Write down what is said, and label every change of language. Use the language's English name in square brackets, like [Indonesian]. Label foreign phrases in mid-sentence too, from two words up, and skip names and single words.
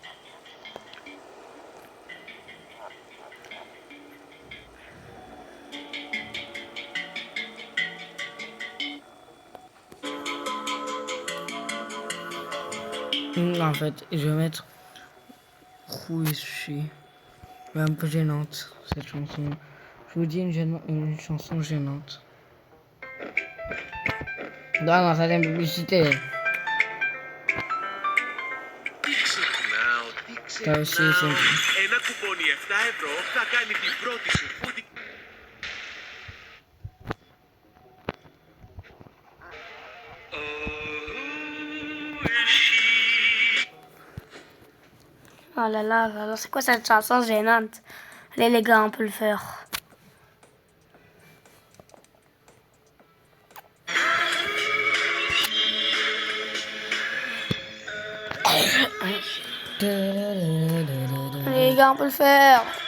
[French] En fait, je vais mettre Rouichi. Un peu gênante cette chanson. Je vous dis une chanson gênante. Non, ça c'est une publicité. Ça aussi c'est... [Greek] Ένα κουπόνι 7 ευρώ θα κάνει την πρώτη σου φούτη. [French] Oh là là, alors c'est quoi cette chanson gênante? Allez, les gars, on peut le faire. Allez, les gars, on peut le faire.